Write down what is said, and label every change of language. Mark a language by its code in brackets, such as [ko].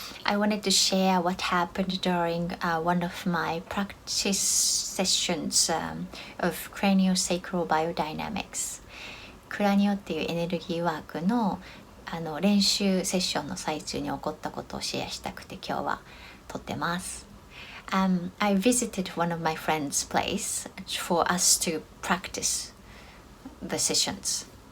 [en] I wanted to share what happened during one of my practice sessions of craniosacral biodynamics. [ja] クラニオっていうエネルギーワークの練習セッションの最中に起こったことをシェアしたくて今日は撮ってます。 [en] I visited one of my friend's place for us to practice the sessions.